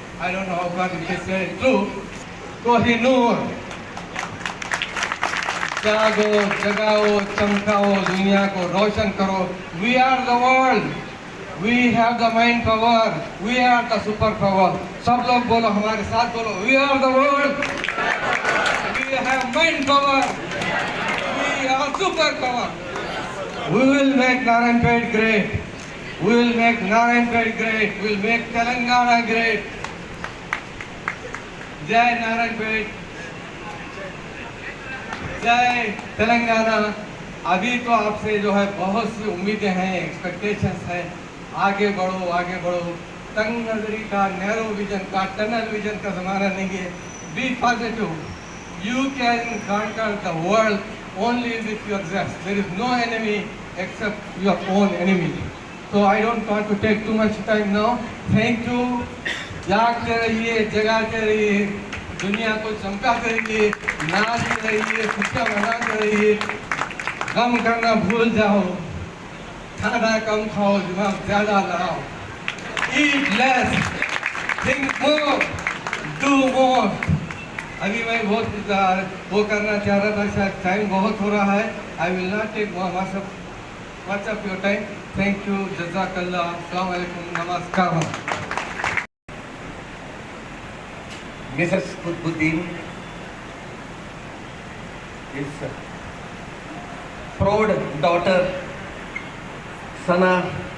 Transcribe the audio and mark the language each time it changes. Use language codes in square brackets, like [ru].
[en] I don't know how far it is true. [hi] Kohinoor, जागो, जगाओ, चमकाओ, दुनिया को रोशन करो। [en] We are the world, we have the mind power, we are the super power. [hi] सब लोग बोलो, हमारे साथ बोलो, [en] We are the world, we have mind power, we are super power. We will make Narayanpet great. We will make Narayanpet great. We will make Telangana great. [hi] जय नारायणपेट, जय तेलंगाना। अभी तो आपसे जो है बहुत सी उम्मीदें हैं, एक्सपेक्टेशंस हैं। आगे बढ़ो, आगे बढ़ो। तंग नजरी का, नैरो विजन का, टनल विजन का जमाना नहीं है। [en] Be positive. You can conquer the world only with your zest. There is no enemy except your own enemy. So I don't want to take too much time now. Thank you. [hi] जागते रहिए, जगाते रहिए, दुनिया को चमकाते रहिए, नाचते रहिए, खुशियाँ मनाते रहिए, गम करना भूल जाओ, खाना कम खाओ, दिमाग ज़्यादा लगाओ, [en] eat less, think more, do more. [hi] अभी मैं बहुत वो करना चाह रहा था, शायद टाइम बहुत हो रहा है. [en] I will not take much of your time. Thank you. Jazakallah. Assalamu alaikum. Namaskar. Mrs. Qutbuddin is proud daughter, Sana.